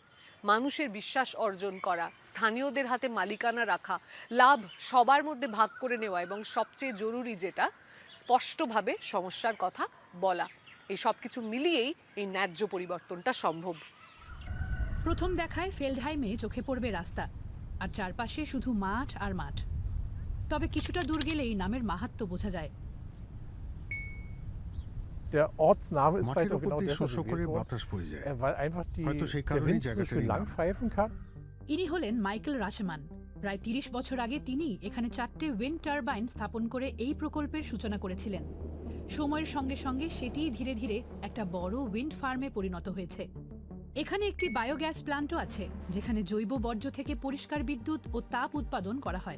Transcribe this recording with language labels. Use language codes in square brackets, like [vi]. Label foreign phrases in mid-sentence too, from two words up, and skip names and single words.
[bn] মানুষের বিশ্বাস অর্জন করা, স্থানীয়দের হাতে মালিকানা রাখা, লাভ সবার মধ্যে ভাগ করে নেওয়া এবং সবচেয়ে জরুরি যেটা, স্পষ্টভাবে সমস্যার কথা বলা, এই সব কিছু মিলিয়েই এই ন্যায্য পরিবর্তনটা সম্ভব। প্রথম দেখায় ফেল্ডহাইমে চোখে পড়বে রাস্তা, আর চারপাশে শুধু মাঠ আর মাঠ। তবে কিছুটা দূর গেলেই নামের মাহাত্ম্য বোঝা যায়। [de] Der Ortsname ist vielleicht auch genau [bn] শস্য [de] deshalb [bn] করে [de] gewählt worden, [bn] বাতাস বয়ে যায়। [de] weil einfach [bn] হয়তো সেই [de] der [bn] কারণেই [de] Wind so [bn] জায়গাটার [de] schön [bn] এই [de] lang [bn] নাম। [de] pfeifen kann. [bn] ইনি হলেন মাইকেল রাশেমান। প্রায় 30 বছর আগে তিনি এখানে 4টে উইন্ড টারবাইন স্থাপন করে এই প্রকল্পের সূচনা করেছিলেন। সময়ের সঙ্গে সঙ্গে সেটি ধীরে ধীরে একটা বড় উইন্ড ফার্মে পরিণত হয়েছে। এখানে একটি বায়োগ্যাস প্ল্যান্টও আছে, যেখানে জৈব বর্জ্য থেকে পরিষ্কার বিদ্যুৎ ও তাপ উৎপাদন করা হয়।